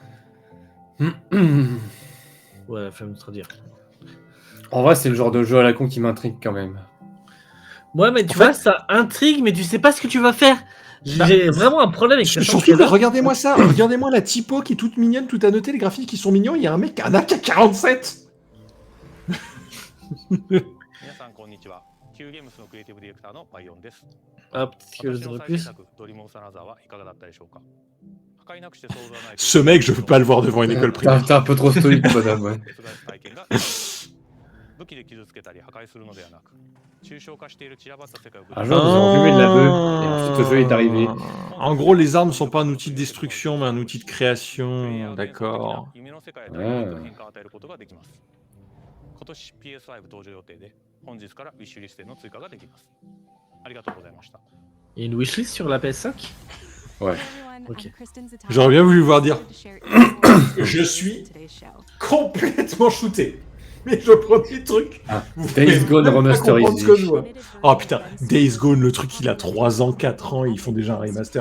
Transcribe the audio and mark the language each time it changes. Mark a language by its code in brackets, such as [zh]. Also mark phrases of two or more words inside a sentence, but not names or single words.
[fr] Ouais, la flemme de traduire. En vrai, c'est le genre de jeu à la con qui m'intrigue quand même. Ouais, mais tu En vois, ça intrigue, mais tu sais pas ce que tu vas faire. J'ai vraiment un problème avec cette Surtout que regardez-moi ça, regardez-moi la typo qui est toute mignonne, tout annoté, les graphiques qui sont mignons, il y a un mec qui a un AK-47. [ja] 皆さんこんにちは。Qゲームスのクリエイティブディレクターのバイオンです。 [fr] Ah, peut-être que je [ja] 私の [fr] devrais [ja] 最新 [fr] plus. [ja] 作ドリームオンサナザーはいかがだったでしょうか。破壊なくして想像はない。 [fr] Ce mec, je veux pas le voir devant une école primaire. T'es un peu trop stoïque, bonhomme, ouais. [ja] 体験が武器で傷つけたり破壊するのではなく、抽象化している散らばった世界を。 [fr] Un jour, nous avons fumé de la bœuf, et ensuite le jeu est arrivé. En gros, les armes sont pas un outil de destruction, mais un outil de création. D'accord. [ja] 夢の世界へと変化を与えることができます。今年 PS5 登場予定で、本日からウィッシュリストへの追加ができます。ありがとうございました。 [fr] Il y a une wishlist sur la PS5. Ouais. Ok. J'aurais bien voulu voir dire. Je suis complètement shooté. Mais je prends des trucs. Ah, Vous Days pouvez Gone même pas remasterisé. comprendre ce que je vois. Oh putain, Days Gone, le truc il a 3 ans, 4 ans, et ils font déjà un remaster.